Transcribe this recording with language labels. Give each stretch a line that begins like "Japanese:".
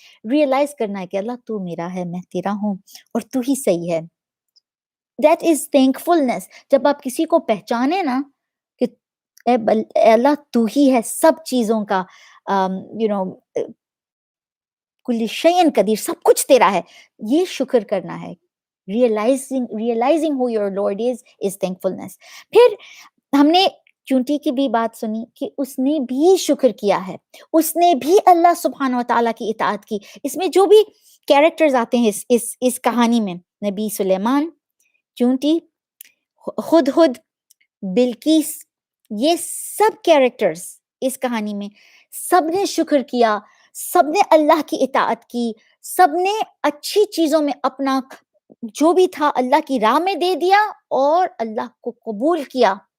Urdu: Realise کرنا ہے کہ اللہ تو میرا ہے، میں تیرا ہوں اور تو ہی صحیح ہے.
English: That is thankfulness.
Urdu: جب آپ کسی کو پہچانے نا کہ اے اللہ تو ہی ہے سب چیزوں کا، یو نو کل شیء قدیر، سب کچھ تیرا ہے، یہ شکر کرنا ہے.
English: Realising who your Lord is thankfulness.
Urdu: پھر ہم نے چونٹی کی بھی بات سنی کہ اس نے بھی شکر کیا ہے، اس نے بھی اللہ سبحانہ و تعالیٰ کی اطاعت کی. اس میں جو بھی کیریکٹرز آتے ہیں اس کہانی میں، نبی سلیمان، چونٹی، ہدہد، بلقیس، یہ سب کیریکٹرز اس کہانی میں سب نے شکر کیا، سب نے اللہ کی اطاعت کی، سب نے اچھی چیزوں میں اپنا جو بھی تھا اللہ کی راہ میں دے دیا اور اللہ کو قبول کیا.